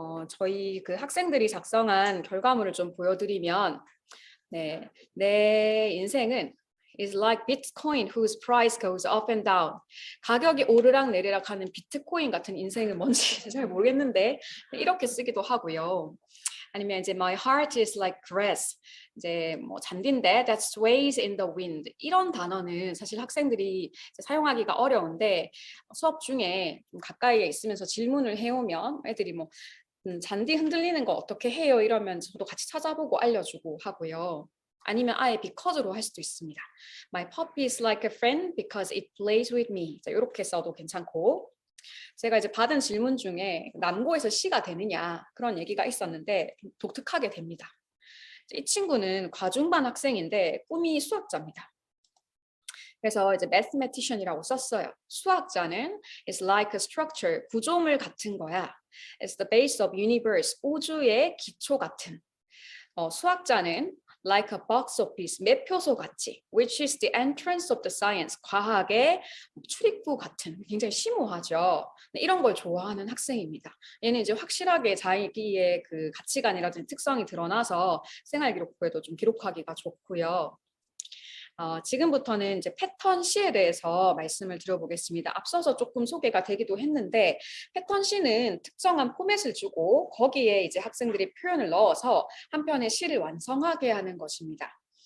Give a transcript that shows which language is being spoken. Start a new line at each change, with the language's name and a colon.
Korean: 저희 그 학생들이 작성한 결과물을 좀 보여드리면 내 인생은
English: is like Bitcoin whose price goes up and down.
Korean: 가격이 오르락 내리락 하는 비트코인 같은 인생은 뭔지 잘 모르겠는데 이렇게 쓰기도 하고요. 아니면 이제
English: my heart is like grass.
Korean: 이제 뭐 잔디인데
English: that sways in the wind.
Korean: 이런 단어는 사실 학생들이 이제 사용하기가 어려운데 수업 중에 좀 가까이에 있으면서 질문을 해오면 애들이 뭐 잔디 흔들리는 거 어떻게 해요? 이러면 저도 같이 찾아보고 알려주고 하고요. 아니면 아예 because로 할 수도 있습니다.
English: My puppy is like a friend because it plays with me.
Korean: 자, 이렇게 써도 괜찮고 제가 이제 받은 질문 중에 남고에서 시가 되느냐 그런 얘기가 있었는데 좀 독특하게 됩니다. 이 친구는 과중반 학생인데 꿈이 수학자입니다. 그래서 이제 mathematician이라고 썼어요. 수학자는
English: is like a structure,
Korean: 구조물 같은 거야.
English: It's the base of universe,
Korean: 우주의 기초 같은. 수학자는
English: like a box office,
Korean: 매표소 같이,
English: which is the entrance of the science,
Korean: 과학의 출입구 같은, 굉장히 심오하죠. 이런 걸 좋아하는 학생입니다. 얘는 이제 확실하게 자기의 그 가치관이라든지 특성이 드러나서 생활기록부에도 좀 기록하기가 좋고요. 지금부터는 이제 패턴 C에 대해서 말씀을 드려보겠습니다. 앞서서 조금 소개가 되기도 했는데 패턴 C는 특정한 포맷을 주고 거기에 이제 학생들이 표현을 넣어서 한 편의 시를 완성하게 하는 것입니다.